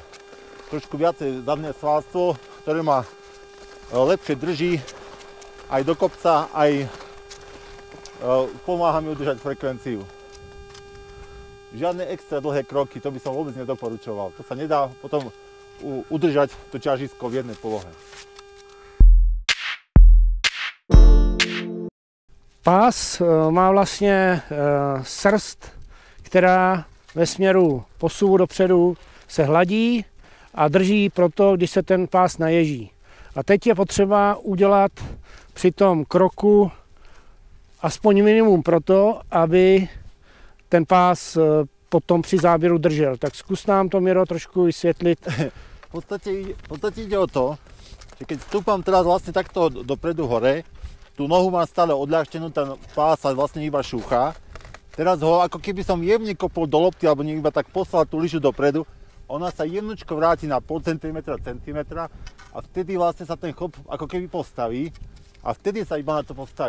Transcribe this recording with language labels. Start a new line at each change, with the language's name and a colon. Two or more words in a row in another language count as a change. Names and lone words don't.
Slovak: Trošku viacej zadné svalstvo, ktoré ma lepšie drží aj do kopca, aj pomáha mi udržať frekvenciu. Žiadne extra dlhé kroky, to by som vôbec nedoporučoval. To sa nedá potom udržať to ťažisko v jednej polohe.
Czech: Pás má vlastně srst, která ve směru posuvu dopředu se hladí a drží proto, když se ten pás naježí. A teď je potřeba udělat při tom kroku aspoň minimum proto, aby ten pás potom při záběru držel. Tak zkus nám to, Miro, trošku vysvětlit.
Slovak: V podstate ide o to, že keď stúpam teraz vlastne takto dopredu hore, tú nohu mám stále odľahčenú, ten pás sa vlastne iba šúcha. Teraz ho ako keby som jemne kopol do lopty, alebo iba tak poslal tú lyžu dopredu, ona sa jemnočko vráti na pol centimetra, a vtedy vlastne sa ten chop ako keby postaví a vtedy sa iba na to postaví.